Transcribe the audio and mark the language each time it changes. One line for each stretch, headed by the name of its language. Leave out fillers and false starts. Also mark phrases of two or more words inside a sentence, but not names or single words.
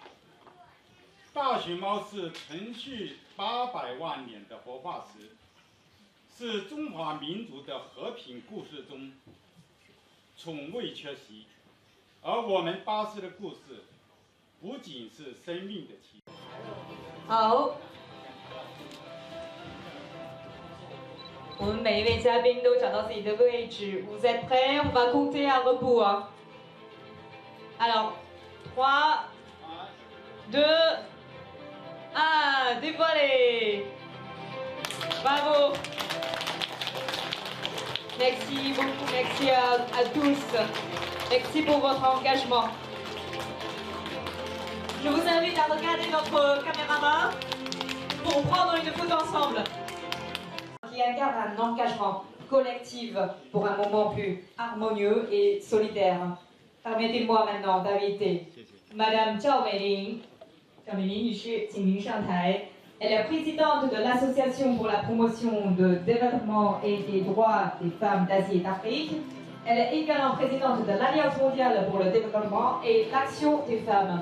Chinese: 大熊猫是存续800万年的活化石，是中华民族的和平故事中从未缺席。而我们巴斯的故事，不仅是生命的起源。好，我们每一位嘉宾都找到自己的位置。
French: Vous êtes prêts? On va compter à rebours. Alors, 3, 2, 1, dévoilez. Bravo. Merci beaucoup, merci à tous. Merci pour votre engagement. Je vous invite à regarder notre caméraman. pour prendre une photo ensemble. Qui incarne un engagement collectif pour un moment plus harmonieux et solidaire. Permettez-moi maintenant d'inviter Madame Zhao Meiling. Zhao Meiling
Chinese: 女士，请您上台。
French: Elle est présidente de l'Association pour la promotion de développement et des droits des femmes d'Asie et d'Afrique. Elle est également présidente de l'Alliance mondiale pour le développement et l'action des femmes.